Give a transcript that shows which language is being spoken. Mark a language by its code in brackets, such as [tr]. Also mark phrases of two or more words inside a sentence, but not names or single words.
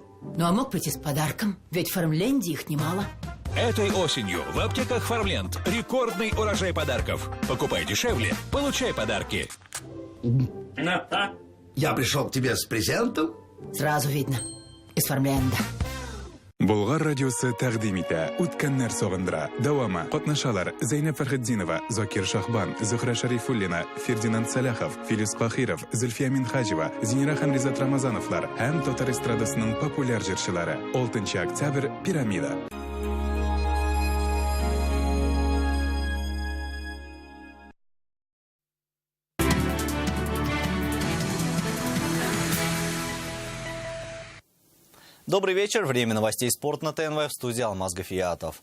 [ru] Ну а мог прийти с подарком, ведь в Фармленде их немало. Этой осенью в аптеках Фармленд рекордный урожай подарков. Покупай дешевле, получай подарки. Я пришел к тебе с презентом. Сразу видно. Из Фармленда. [tt] Болгар радиосы тәкъдим итә үткәннәр сагындыра. Дәвамы катнашалар Зәйнәп Фәрхетдинова, Закир Шахбан, Зөһрә Шарифуллина, Фердинанд Саляхов, Филис Бахиров, Зөлфия Минхаҗева, Зинира һәм Ризат Рамазановлар һәм татар эстрадасының популяр җырчылары. 6 октябрь Пирамида. [ru] Добрый вечер. Время новостей спорта на ТНВ. В студии Алмаз Гафиятов.